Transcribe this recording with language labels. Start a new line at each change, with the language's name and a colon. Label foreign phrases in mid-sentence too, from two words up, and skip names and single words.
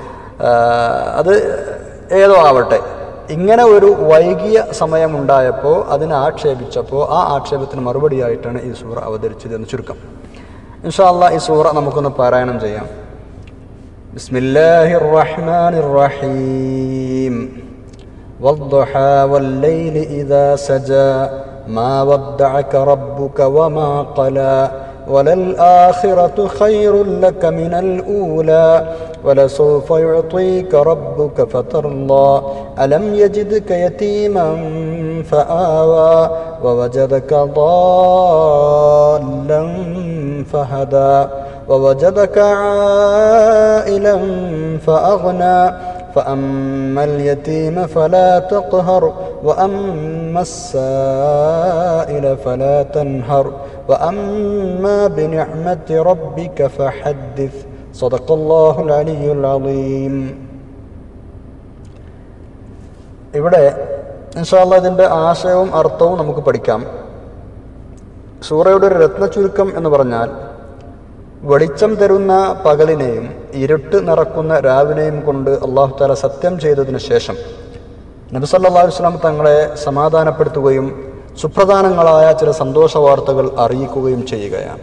Malayalam: അത് ഏതോ ആവട്ടെ, ഇങ്ങനെ ഒരു വൈകിയ സമയമുണ്ടായപ്പോൾ അതിനെ ആക്ഷേപിച്ചപ്പോൾ ആ ആക്ഷേപത്തിന് മറുപടിയായിട്ടാണ് ഈ സൂറ അവതരിച്ചത് എന്ന് ചുരുക്കം.
Arabic: إن شاء الله
Malayalam: ഈ സൂറ നമുക്കൊന്ന് പാരായണം ചെയ്യാം.
Arabic: بسم الله الرحمن الرحيم. والضحى والليل إذا سجى ما ودعك ربك وما قلى وللآخرة خير لك من الأولى ولسوف يعطيك ربك فترضى ألم يجدك يتيما فآوى ووجدك ضالا فهدى ووجدك عائلا فأغنى فأما اليتيم فلا تقهر وأما السائل فلا تنهر وأما بنعمة ربك فحدث صدق الله العلي العظيم.
Malayalam: ഇവിടെ
Arabic: إن شاء الله
Malayalam: ഇതിൻ്റെ ആശയവും അർത്ഥവും നമുക്ക് പഠിക്കാം. സൂറയുടെ ഒരു രത്ന ചുരുക്കം എന്ന് പറഞ്ഞാൽ വെളിച്ചം തരുന്ന പകലിനെയും ഇരുട്ട് നിറക്കുന്ന രാവിനെയും കൊണ്ട്
Arabic: الله تعالى
Malayalam: സത്യം ചെയ്തതിനു ശേഷം നബി
Arabic: صلى الله عليه وسلم
Malayalam: തങ്ങളെ സമാധാനപ്പെടുത്തുകയും സുപ്രധാനങ്ങളായ ചില സന്തോഷ വാർത്തകൾ അറിയിക്കുകയും ചെയ്യുകയാണ്.